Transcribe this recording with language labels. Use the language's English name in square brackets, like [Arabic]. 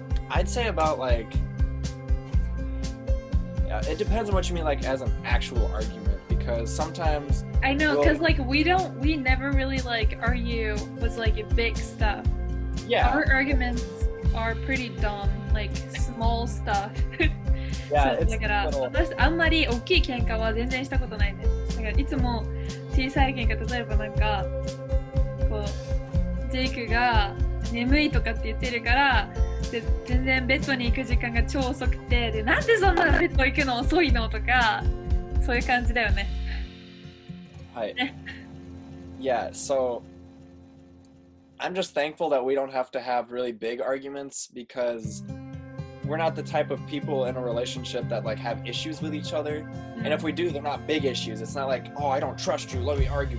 [English] I'd say about like, yeah, it depends on what you mean like as an actual argument, because sometimes I know, because like we never really like argue with like big stuff. Yeah, our arguments are pretty dumb, like small stuff. Yeah, [Japanese] だから私あんまり大きい喧嘩は全然したことないです。だからいつも小さい喧嘩、例えばなんかこうジェイクが眠いとかって言ってるからで全然ベッドに行く時間が超遅くてでなんでそんなベッド行くの遅いのとかそういう感じだよね。はい。 [English] Yeah, so I'm just thankful that we don't have to have really big arguments because we're not the type of people in a relationship that like have issues with each other. And if we do, they're not big issues. It's not like, oh, I don't trust you, let me argue.